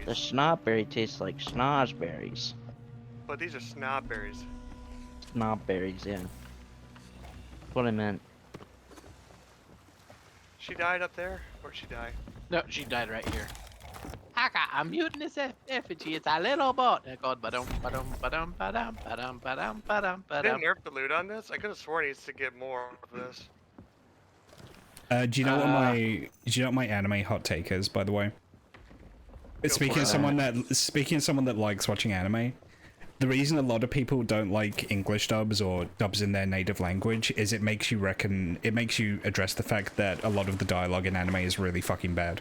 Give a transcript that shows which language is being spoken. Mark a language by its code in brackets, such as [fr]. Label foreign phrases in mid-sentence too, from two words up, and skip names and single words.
[en] The snobberry tastes like snozberries. But these are snobberries. Snobberries, yeah. That's what I meant. She died up there? Where'd she die? No, she died right here. I got a mutinous effigy. It's a little boat. It goes ba-dum, ba-dum, ba-dum, ba-dum, ba-dum, ba-dum, ba-dum, Didn't ba-dum. nerf the loot on this? I could have sworn he needs to get more of this. Do you know what my anime hot take is, by the way? Speaking of someone that likes watching anime, the reason a lot of people don't like English dubs or dubs in their native language is it makes you address the fact that a lot of the dialogue in anime is really fucking bad.